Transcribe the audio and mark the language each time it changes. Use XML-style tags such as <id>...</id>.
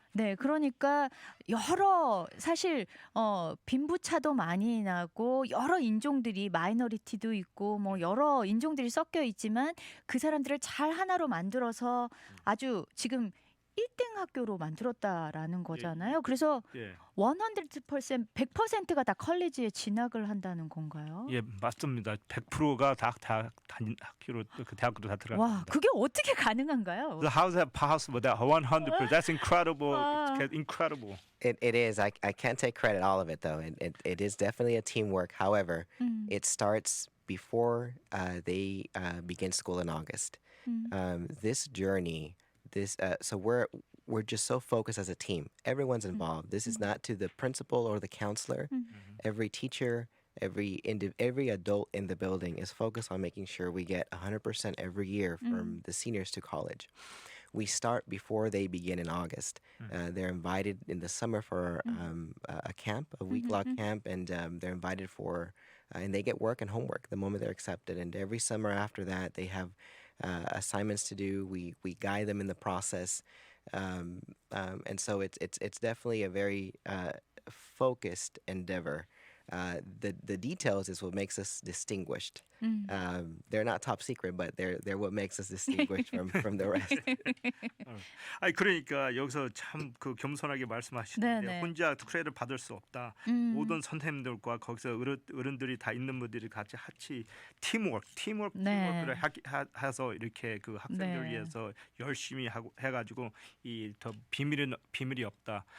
<ko>네, 그러니까 여러 사실 빈부차도 많이 나고 여러 인종들이 마이너리티도 있고 뭐 여러 인종들이 섞여 있지만 그 사람들을 잘 하나로 만들어서 아주 지금 1등 학교로 만들었다라는 거잖아요. 그래서 예. 100%가 다 컬리지에 진학을 한다는 건가요? 예, 맞습니다. 100%가 다 다닌 학교로 그 대학교로 다 와, 들어갑니다. 그게 어떻게 가능한가요?</ko> <en>So how's that possible? That 100%. That's incredible.</en> <ko>와.</ko> <en>It's incredible. It is. I can't take credit all of it though. It is definitely a teamwork. However, it starts before they begin school in August. This journey, so we're just so focused as a team. Everyone's involved. This is not to the principal or the counselor. Every teacher, every adult in the building is focused on making sure we get 100% every year from the seniors to college. We start before they begin in August. They're invited in the summer for a camp, a week-long camp, and they're invited for, and they get work and homework the moment they're accepted. And every summer after that, they have assignments to do. We guide them in the process, and so it's definitely a very focused endeavor. The details is what makes us distinguished. They're not top secret, but they're what makes us distinguished from the rest.</en> <ko>아니 그러니까 여기서 참 그 겸손하게 말씀하시는데 네네. 혼자 크레딧을 받을 수 없다. 모든 선생님들과 거기서 어른들이 다 있는 분들이 같이 팀워크를 해서 이렇게 그 학생들 네. 위해서 열심히 하고 해가지고 이 더 비밀이 없다.</ko>